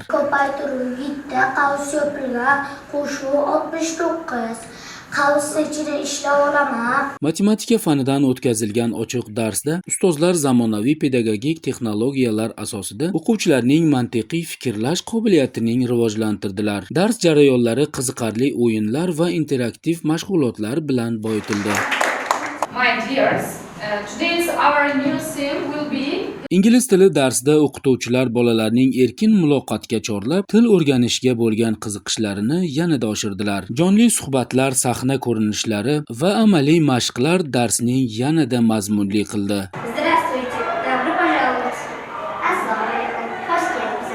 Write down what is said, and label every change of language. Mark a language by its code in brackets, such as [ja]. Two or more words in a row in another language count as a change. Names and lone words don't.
[uz] Ko'paytiruv 7, qavs yopilgan, qo'shuv 69, qavs ichida ishlab olaman. Matematika fanidan o'tkazilgan ochiq darsda ustozlar zamonaviy pedagogik texnologiyalar asosida o'quvchilarning mantiqiy fikrlash qobiliyatining rivojlantirdilar. Dars jarayonlari qiziqarli o'yinlar va interaktiv mashg'ulotlar bilan boyitildi. [en] My dears, today's our new theme will be [uz] Ingliz tili darsida o'qituvchilar bolalarning erkin muloqotga chorlab, til o'rganishga bo'lgan qiziqishlarini yanada oshirdilar. Jonli suhbatlar, sahna ko'rinishlari va amaliy mashqlar darsning yanada mazmunli qildi. [ru] Здравствуйте, добро пожаловать. [uz] Assalomu alaykum, xush kelibsiz.